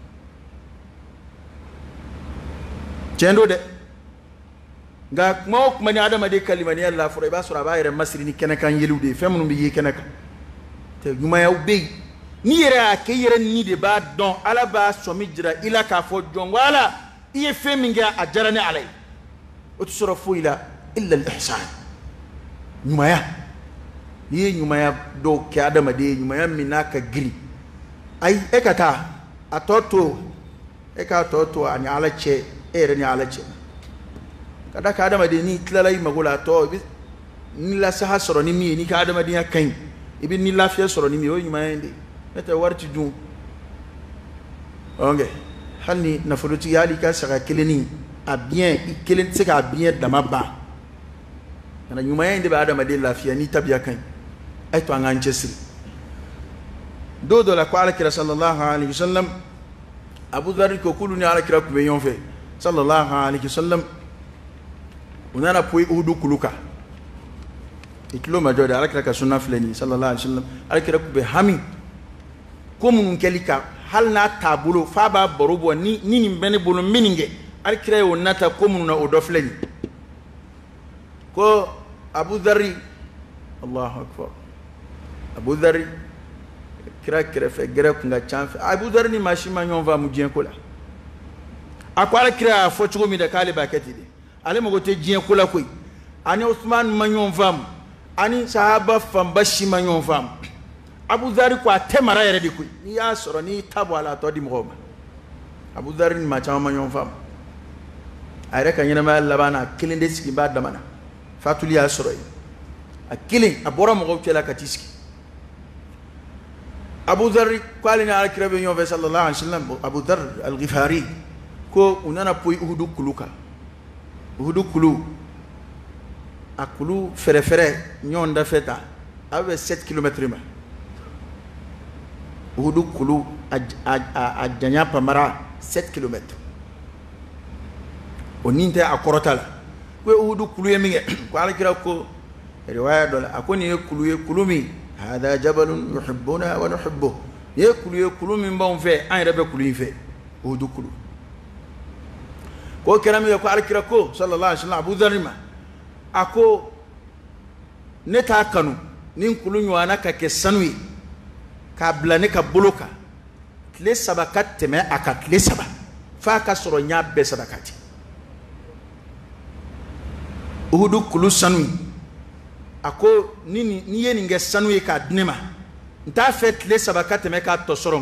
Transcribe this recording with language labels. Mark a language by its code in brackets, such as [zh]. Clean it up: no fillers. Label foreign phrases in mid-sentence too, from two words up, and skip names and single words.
[bm] tiɲɛ don dɛ nka kuma o kuma ni adamaden kalimaniya la fɔra i b'a sɔrɔ a b'a yɛrɛ masiri ni kɛnɛkan yeliw de ye fɛn minnu bɛ ye kɛnɛ kan tɛ ɲumanyaw bɛ yen n'i yɛrɛ y'a kɛ i yɛrɛ ni de b'a dɔn ala b'a sɔmi jira i la k'a fɔ jɔn wala i ye fɛn min kɛ a diyara ni ala ye o tɛ sɔrɔ foyi la [ar] إلا الإحسان [bm] ɲumanya n'i ye ɲumanya dɔw kɛ adamaden ye ɲumanya min n'a ka girin ayi e ka taa a tɔ to e k'a tɔ to a ni ala cɛ e yɛrɛ ni ala cɛ ka da ka adamaden n'i tilala i mago la a tɔ i bɛ ni lasaha sɔrɔ ni min ye n'i ka adamadenya ka ɲi i bɛ ni lafiya sɔrɔ ni min ye o ye ɲumanya ye de ne tɛ wari ti dun ok hali ni nafolotigi hali i ka saga kelenni a biɲɛ i kelen tɛ se k'a biɲɛ dama ban kana ɲumanya in de bɛ adamaden lafiya n'i tabiya ka ɲi a ye to an k'an cɛsiri don dɔ la ko alakira [ar] صلى الله عليه وسلم [bm] abu dhar ko k'olu ni alakira tun bɛ ɲɔgɔn fɛ [ar] صلى الله عليه وسلم [bm] u nana poyi uhudu kulu kan i tulo majɔ de alakira ka sunna filɛ nin ye [ar] صلى الله عليه وسلم [bm] alakira tun bɛ hami ko minnu kɛli kan hali n'a t'a bolo f'a b'a baro bɔ ni nin bɛ ne bolo n bɛ nin kɛ alakira y'o nata ko minnu na o dɔ filɛ nin ko abu dhari [ar] الله أكبر [bm] abu dhari kira kɛrɛfɛ gɛrɛ kun ka ca fɛ abu dhari ni maa si ma ɲɔgɔn faamu diɲɛ ko la a ko alakira y'a fɔ cogo min dɛ k'ale b'a kɛ ten de ale mago tɛ diɲɛ ko la koyi ani usman ma ɲɔgɔn faamu ani sahaba fanba si ma ɲɔgɔn faamu abu dhari ko a tɛ mara yɛrɛ de koyi n'i y'a sɔrɔ n'i ta bɔ a la a tɔ di mɔgɔw ma abu dhari ni maa caman ma ɲɔgɔn faamu a yɛrɛ ka ɲɛnamaya laban na a kelen de sigi b'a dama na fatuli y'a sɔrɔ yen a kelen a bɔra mɔgɔw cɛla ka t'i sigi abu dhari ko ale ni alakira bɛ ɲɔgɔn fɛ [ar] صلى الله عليه وسلم [bm] abu dhar al-ghifari ko u nana poyi uhudu kulu kan uhudu kulu a kulu fɛrɛfɛrɛ ɲɔgɔn dafɛ ta a bɛ 7 kilomètres ma uhudu kulu a janya pamara 7 kilomètres o nin tɛ a kɔrɔta la ko uhudu kulu ye min kɛ ko alakira ko riwaya dɔ la a ko nin ye kulu min [ar] هذا جبل يحبنا ونحبه [bm] nin ye kulu min b'anw fɛ an yɛrɛ bɛ kulu in fɛ uhudu kulu ko kɛra min kɛ ko alakira ko [ar] صلى الله عليه وسلم [bm] abu dhari ma a ko ne t'a kanu nin kulu ɲɔgɔnna ka kɛ sanu ye k'a bila ne ka bolo kan tile 3 ka tɛmɛ a ka tile 3 f'a ka sɔrɔ n y'a bɛɛ sabakati uhudu kulu sanu a ko ni ye nin kɛ sanu ye k'a di ne ma n t'a fɛ tile 3 ka tɛmɛ k'a tɔ sɔrɔ n